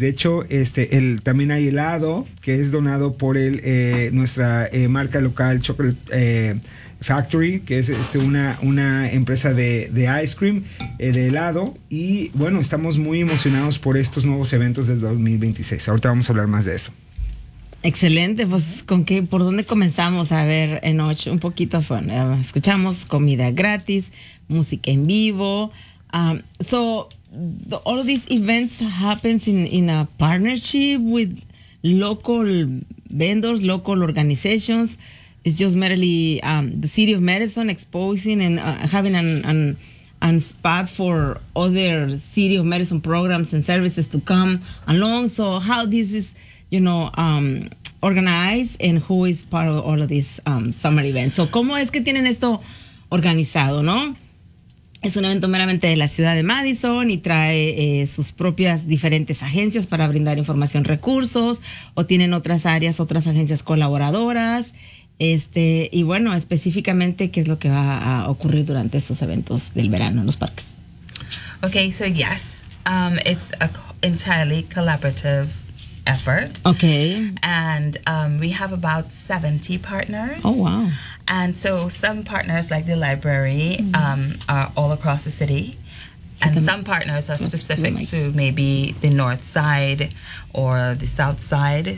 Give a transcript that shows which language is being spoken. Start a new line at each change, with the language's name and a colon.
Spanish: De hecho, también hay helado que es donado por nuestra marca local Chocolate Factory, que es una empresa de ice cream, de helado. Y bueno, estamos muy emocionados por estos nuevos eventos del 2026. Ahorita vamos a hablar más de eso. Excelente, pues con qué, ¿por dónde comenzamos? A ver, Enoch, un poquito, bueno, escuchamos comida gratis, música en vivo.
English: All of these events happen in a partnership with local vendors, local organizations. It's just merely the city of Madison exposing and having an spot for other city of Madison programs and services to come along. So how this is, you know, organized and who is part of all of these summer events.
Spanish: So, ¿cómo es que tienen esto organizado, no? Es un evento meramente de la ciudad de Madison y trae sus propias diferentes agencias para brindar información, recursos, o tienen otras áreas, otras agencias colaboradoras. Y bueno, específicamente, ¿qué es lo que va a ocurrir durante estos eventos del verano en los parques?
English: Okay, so yes, it's an entirely collaborative effort. Okay. And we have about 70 partners. Oh, wow. And so some partners, like the library, are all across the city. And some partners are specific to maybe the north side or the south side.